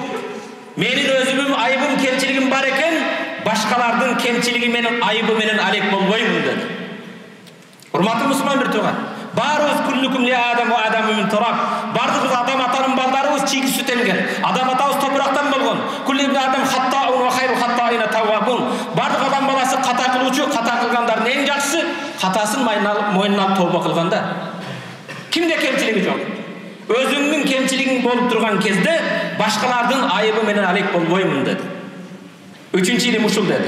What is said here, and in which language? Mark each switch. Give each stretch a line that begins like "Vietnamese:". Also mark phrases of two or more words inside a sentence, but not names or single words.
Kyrgyz: Менин өзүмүн айыбым, кемчилигим бар экен, башкалардын кемчилиги менен, айыбы менен алек болбоймун деди. Урматтуу мусулман бир тууган, баарыбыз
Arabic: كلكم لآدم وآدم من تراب.
Kyrgyz: Бардыгыбыз адам атанын балдарыбыз, чийки сүт эмген. Адам атабыз топурактан болгон.
Arabic: كل ابن آدم خطاء وخير الخطائين التوابون.
Kyrgyz: Бардык адам баласы ката кылуучу, ката кылгандардын эң жакшысы катасын мойнуна алып тобо кылганда. Кимде кемчилиги жок? Өзүңдүн кемчилигиң болуп турган кезде башкалардын айыбы менен алек болбоймун деди. Үчүнчү илим ушул деди.